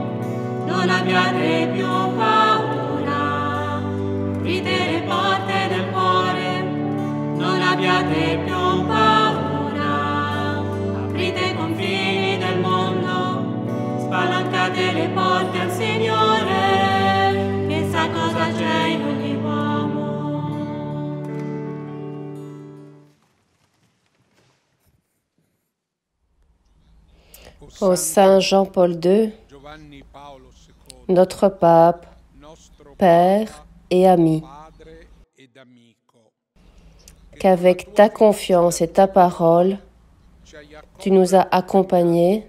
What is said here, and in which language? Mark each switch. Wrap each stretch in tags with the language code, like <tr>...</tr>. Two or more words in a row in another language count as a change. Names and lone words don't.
<it>Non abbiate più paura, aprite le porte del cuore. Non abbiate più paura, aprite i confini del mondo. Spalancate le porte al Signore, che sa cosa c'è in ogni uomo.</it> <fr>Au Saint Jean-Paul II, notre pape, Père et ami, qu'avec ta confiance et ta parole, tu nous as accompagnés.</fr>